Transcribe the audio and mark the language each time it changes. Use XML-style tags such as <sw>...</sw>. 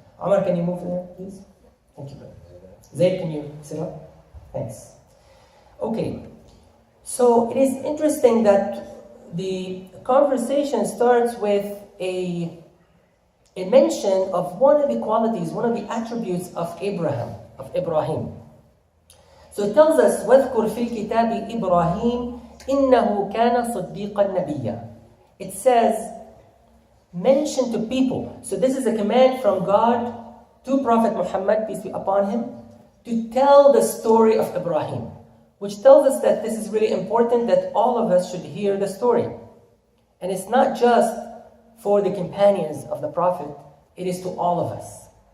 <en>Omar, can you move there, please? Thank you, brother. Zayd, can you sit up? Thanks. Okay, so it is interesting that the conversation starts with a mention of one of the qualities, one of the attributes of Ibrahim. So it tells us,</en> <ar>وَاذْكُرْ فِي الْكِتَابِ إِبْرَاهِيمَ إِنَّهُ كَانَ صَدِّيقًا نَبِيًّا.</ar> <en>It says, mention to people. So this is a command from God to Prophet Muhammad, peace be upon him, to tell the story of Ibrahim, which tells us that this is really important, that all of us should hear the story. And it's not just for the companions of the Prophet, it is to all of us.</en>